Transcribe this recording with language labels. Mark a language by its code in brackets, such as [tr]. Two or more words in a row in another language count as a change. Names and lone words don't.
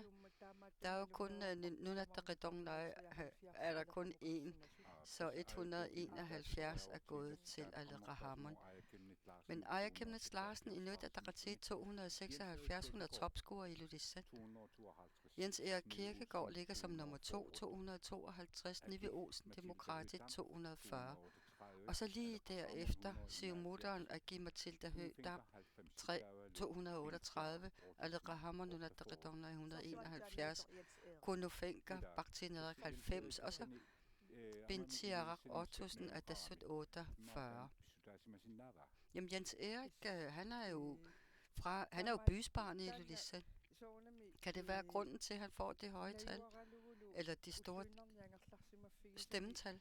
[da] Der er jo kun Nunaat Taqidongnaaq er der kun én, så 171 er gået til Aleqa Hammond. Men Aaja Chemnitz Larsen, Inuit Ataqatigiit 276, hun er topscorer i Ilulissat. Jens Erik Kirkegaard ligger som nummer 2, 252, Nivi Olsen, Demokratit 240. Og så lige derefter Siumutteren Agi-Matilda Høegh-Dam 238, Aleqa Hammond, Nunaat Taqidongnaaq 171, Kuno Fenker, Baqtinalaraq 90, og så Bintiaraq Ottosen Atassut 48. Jamen Jens Erik, han er jo bysbarn i Ilulissat. Kan det være grunden til, at han får det høje tal? Eller de store stemmetal?